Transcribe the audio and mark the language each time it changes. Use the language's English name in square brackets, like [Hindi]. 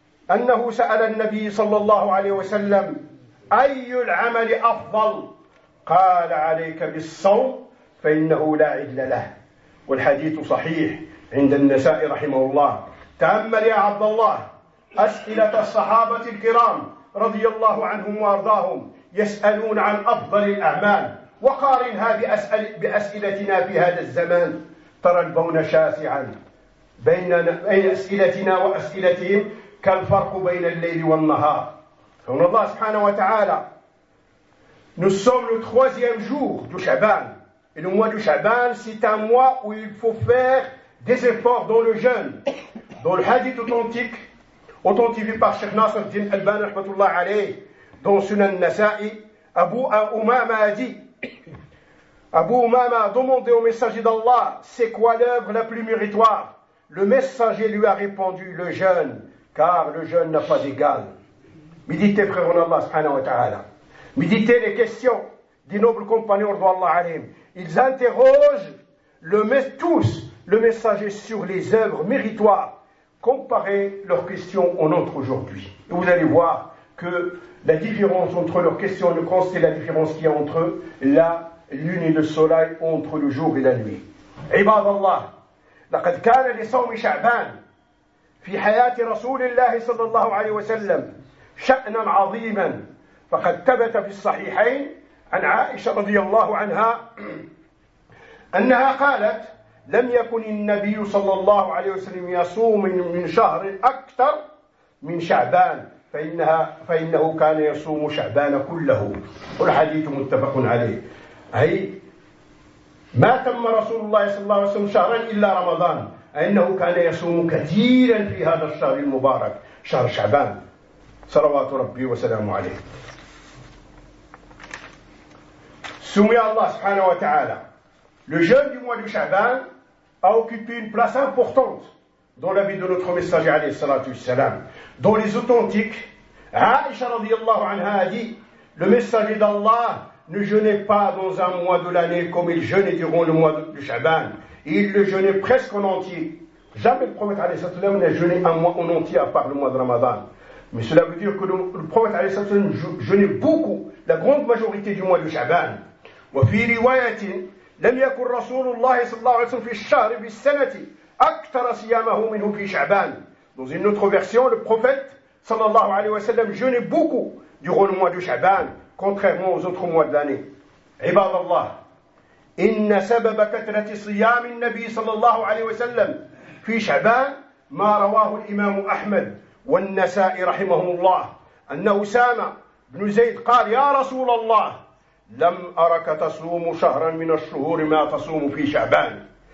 [Arabic] أنه سأل النبي صلى الله عليه وسلم أي العمل أفضل قال عليك بالصوم فإنه لا عدل له والحديث صحيح عند النساء رحمه الله تأمل يا عبد الله أسئلة الصحابة الكرام رضي الله عنهم وأرضاهم يسألون عن أفضل الأعمال وقارنها بأسئلتنا في هذا الزمان، ترى البون شاسعا بين أسئلتنا وأسئلتهم كالفرق بين الليل والنهار. فإن الله سبحانه وتعالى [French] Nous sommes le troisième jour du Shaban. Et le mois du Shaban, c'est un mois où il faut faire des efforts dans le jeûne. Dans le hadith authentique, authentifié par Cheikh Nasser Din Al-Bani, rahmatullah alayhi, dans Sunan Nasa'i, Abu Umama a dit, Abu Umama a demandé au messager d'Allah, c'est quoi l'œuvre la plus méritoire? Le messager lui a répondu, le jeûne, car le jeûne n'a pas d'égal. Méditez, frère en Allah, subhanahu wa ta'ala. Méditez les questions des nobles compagnons d'Allah alayhim. Ils interrogent le messager sur les œuvres méritoires. Comparez leurs questions aux nôtres aujourd'hui. Et vous allez voir que la différence entre leurs questions et le Coran, c'est la différence qu'il y a entre la lune et le soleil, entre le jour et la nuit. [Arabic] Ibad Allah, لقد كان لصوم شعبان في حياة رسول الله صلى الله عليه وسلم شأنا عظيما. فقد ثبت في الصحيحين عن عائشة رضي الله عنها أنها قالت لم يكن النبي صلى الله عليه وسلم يصوم من شهر أكثر من شعبان فإنه كان يصوم شعبان كله. والحديث متفق عليه، أي ما تم رسول الله صلى الله عليه وسلم شهرا إلا رمضان، أنه كان يصوم كثيرا في هذا الشهر المبارك شهر شعبان صلوات ربي وسلامه عليه. [French] Soumis à Allah subhanahu wa ta'ala, le jeûne du mois de Shaban a occupé une place importante dans la vie de notre messager alayhi salatu wassalam. Dans les authentiques, Aisha radiallahu anha a dit, le messager d'Allah ne jeûnait pas dans un mois de l'année comme il jeûnait durant le mois de Shaban. Il le jeûnait presque en entier. Jamais le prophète alayhi salatu wassalam n'a jeûné un mois en entier à part le mois de Ramadan. Mais cela veut dire que le prophète alayhi salatu wassalam jeûnait beaucoup, la grande majorité du mois de Shaban. [Arabic] وفي رواية لم يكن رسول الله صلى الله عليه وسلم في الشهر في السنة أكثر صيامه منه في شعبان. [French] Dans une autre version, le prophète صلى الله عليه وسلم jeûnait beaucoup durant le mois de شعبان contrairement aux autres mois de l'année. [Arabic] عباد الله إن سبب كثرة صيام النبي صلى الله عليه وسلم في شعبان ما رواه الإمام أحمد والنسائي رحمه الله أن أسامة بن زيد قال يا رسول الله لم أرك تصوم شهرا من الشهور ما تصوم في شعبان.